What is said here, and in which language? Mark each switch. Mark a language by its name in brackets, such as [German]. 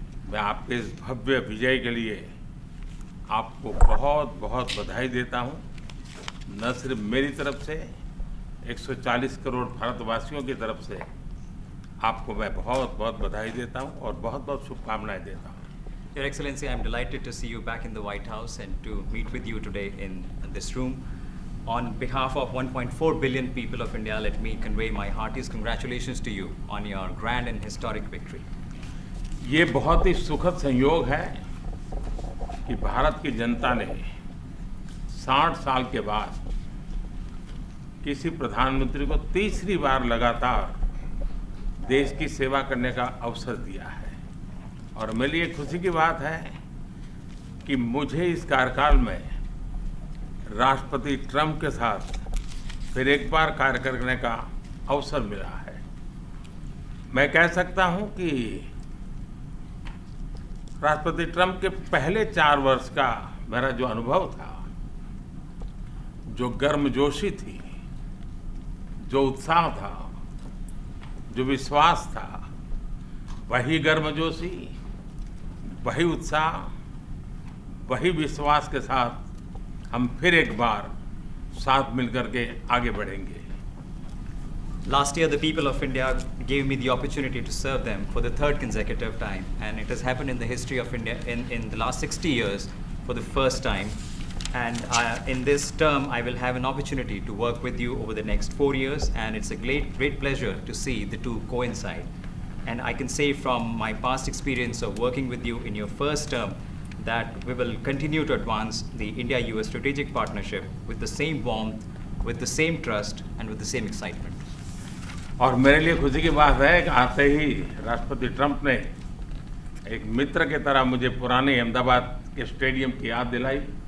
[Hindi] मैं आपके इस भव्य विजय के लिए आपको बहुत बहुत बधाई देता हूँ। न सिर्फ मेरी तरफ से, 140 करोड़ भारतवासियों की तरफ से आपको मैं बहुत बहुत बधाई देता हूँ और बहुत बहुत शुभकामनाएं देता हूँ। [English] Your Excellency, I am delighted to see you back in the White House and to meet with you today in this room. On behalf of 1.4 billion people of India, let me convey my heartiest congratulations to you on your grand and historic victory. [Hindi] ये बहुत ही सुखद संयोग है कि भारत की जनता ने 60 साल के बाद किसी प्रधानमंत्री को तीसरी बार लगातार देश की सेवा करने का अवसर दिया है। और मेरे लिए खुशी की बात है कि मुझे इस कार्यकाल में राष्ट्रपति ट्रंप के साथ फिर एक बार कार्य करने का अवसर मिला है। मैं कह सकता हूं कि राष्ट्रपति ट्रंप के पहले 4 वर्ष का मेरा जो अनुभव था, जो गर्मजोशी थी, जो उत्साह था, जो विश्वास था, वही गर्मजोशी, वही उत्साह, वही विश्वास के साथ हम फिर एक बार साथ मिलकर के आगे बढ़ेंगे। [English] Last year, the people of India gave me the opportunity to serve them for the 3rd consecutive time, and it has happened in the history of India in the last 60 years for the first time. And in this term, I will have an opportunity to work with you over the next 4 years, and it's a great pleasure to see the two coincide. And I can say from my past experience of working with you in your first term that we will continue to advance the India-US strategic partnership with the same warmth, with the same trust, and with the same excitement. [Hindi] और मेरे लिए खुशी की बात है कि आते ही राष्ट्रपति ट्रंप ने एक मित्र की तरह मुझे पुराने अहमदाबाद के स्टेडियम की याद दिलाई।